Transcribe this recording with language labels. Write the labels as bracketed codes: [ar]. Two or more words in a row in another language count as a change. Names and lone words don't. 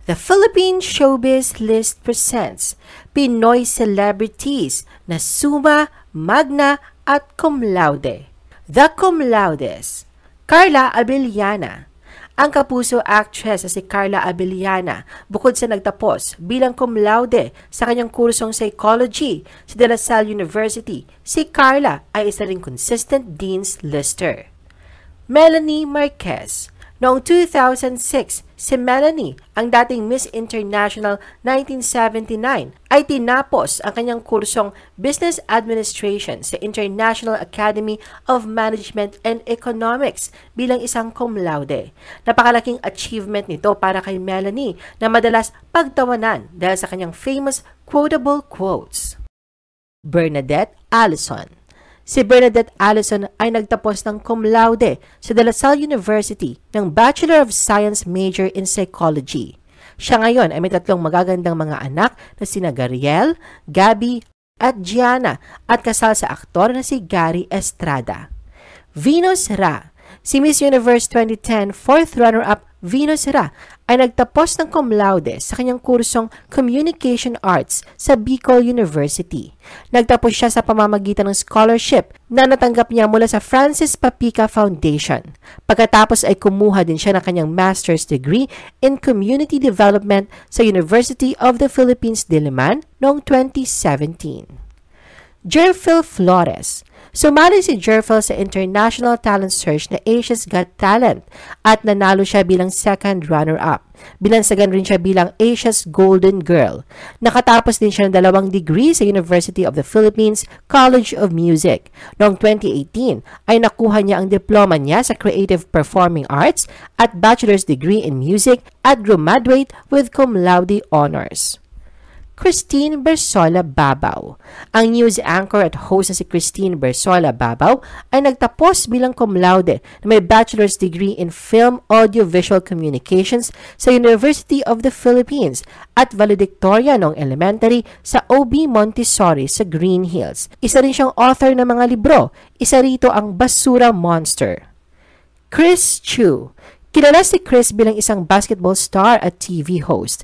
[en] The Philippine Showbiz List presents Pinoy celebrities [tl] na summa, magna at cum laude. [en] The cum laudes, [tl] Carla Abellana. Ang kapuso actress na si Carla Abellana, bukod sa nagtapos bilang cum laude sa kanyang kursong psychology sa De La Salle University, si Carla ay isa ring [en] consistent Dean's Lister. [tl] Melanie Marquez. Noong 2006, si Melanie, ang dating Miss International 1979, ay tinapos ang kanyang kursong Business Administration sa International Academy of Management and Economics bilang isang cum laude. Napakalaking achievement nito para kay Melanie na madalas pagtawanan dahil sa kanyang [en] famous quotable quotes. [tl] Bernadette Allison. Si Bernadette Allison ay nagtapos ng cum laude sa De La Salle University ng [en] Bachelor of Science major in Psychology. [tl] Siya ngayon ay may 3 magagandang mga anak na sina Gariel, Gabby at Gianna at kasal sa aktor na si Gary Estrada. Venus Ra. Si Miss Universe 2010 [en] 4th runner-up [tl] Venus Ra ay nagtapos ng cum laude sa kanyang kursong Communication Arts sa Bicol University. Nagtapos siya sa pamamagitan ng scholarship na natanggap niya mula sa Francis Papica Foundation. Pagkatapos ay kumuha din siya ng kanyang [en] master's degree in Community Development [tl] sa University of the Philippines Diliman noong 2017. Jerfil Flores. Sumali si Jerfil sa [en] International Talent Search [tl] na Asia's Got Talent at nanalo siya bilang [en] 2nd runner-up. [tl] Binansagan rin siya bilang Asia's Golden Girl. Nakatapos din siya ng 2 degree sa University of the Philippines College of Music. Noong 2018 ay nakuha niya ang diploma niya sa Creative Performing Arts at [en] Bachelor's degree in Music [tl] at [en] graduate with cum laude honors. [tl] Christine Bersola Babaw. Ang [en] news anchor [tl] at host na si Christine Bersola Babaw ay nagtapos bilang cum laude na may [en] bachelor's degree in Film Audiovisual Communications [tl] sa University of the Philippines at valedictoria noong elementary sa OB Montessori sa Green Hills. Isa rin siyang author ng mga libro, isa rito ang Basura Monster. Chris Chu. Kilala si Chris bilang isang [en] basketball star [tl] at [en] TV host.